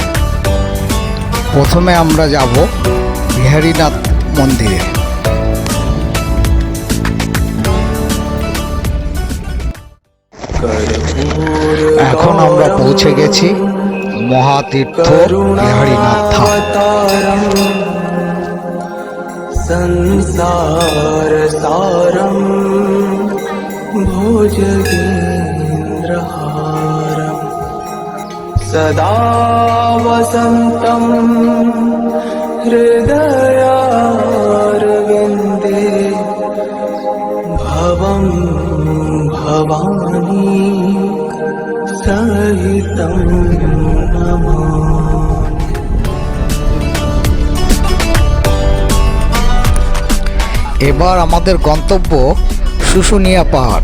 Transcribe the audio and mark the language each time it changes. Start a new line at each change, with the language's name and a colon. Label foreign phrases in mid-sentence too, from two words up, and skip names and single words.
Bangla: প্রথমে আমরা যাব বিহারীনাথ মন্দিরে। এখন আমরা পৌঁছে গেছি মহাতীর্থ বিহারীনাথ ধাম।
Sanskrit: संसार सारम भुजगेन्द्रहारम सदा वसन्तं हृदयारविन्दे भवं भवानी सहितं नमामि।
Bangla: এবার আমাদের গন্তব্য শুশুনিয়া পাহাড়।